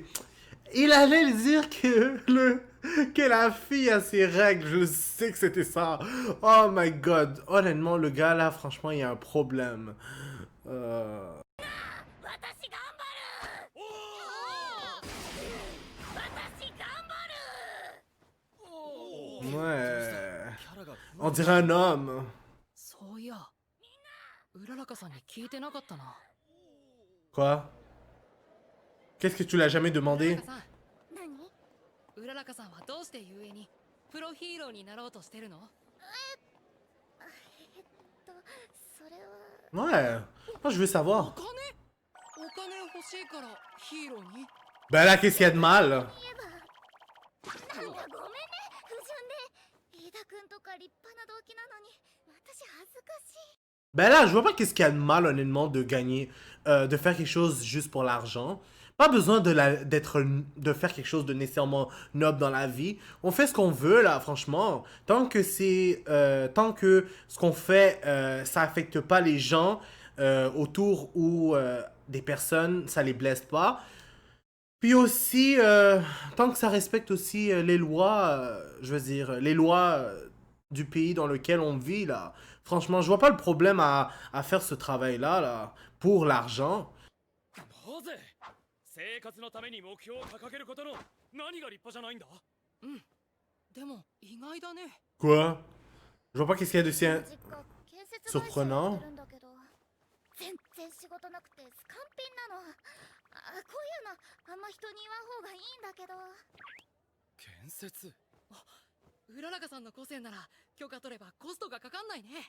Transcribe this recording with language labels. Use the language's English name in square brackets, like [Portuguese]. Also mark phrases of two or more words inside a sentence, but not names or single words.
[French] Il allait dire que la fille a ses règles. Je sais que c'était ça. [English] Oh my god. [French] Honnêtement, le gars là, franchement, il y a un problème. [Japanese] 私頑張る。私頑張る。 [French] Ouais. [Japanese] キャラが [French] On dirait un homme. [Japanese] そういやうららかさんに聞いてなかったな。 [French] Quoi? Qu'est-ce que tu l'as jamais [Japanese] うら [French] demandé? [Japanese] らかさん何？うららかさんはどうしてゆえにプロヒーローになろうとしてるの？それは [French] Ouais, moi je veux [Japanese] お [French] savoir. [Japanese] 金お金欲しいからヒーローに [French] Ben là, qu'est-ce qu'il y a de mal? [Japanese] なんだごめんね不純で飯田君とか立派な動機なのに私恥ずかしい [French] Ben là, je vois pas qu'est-ce qu'il y a de mal, honnêtement, de gagner, de faire quelque chose juste pour l'argent. Pas besoin de faire quelque chose de nécessairement noble dans la vie. On fait ce qu'on veut, là, franchement. Tant que ce qu'on fait, ça affecte pas les gens autour ou des personnes, ça les blesse pas. Puis aussi, tant que ça respecte aussi les lois, je veux dire, les lois du pays dans lequel on vit, là. Franchement, je vois pas le problème à faire ce travail-là, là, pour l'argent. [Japanese] なぜ生活のために目標を掲げることの何が立派じゃないんだ。でも意外だね [French] Quoi? Je vois pas qu'est-ce qu'il y a de si... [Japanese] 実家建設会社やってるんだけど全然仕事なくてスカンピンなのこういうのあんま人に言わん方がいいんだけど建設。うららかさんの個性なら許可取ればコストがかかんないね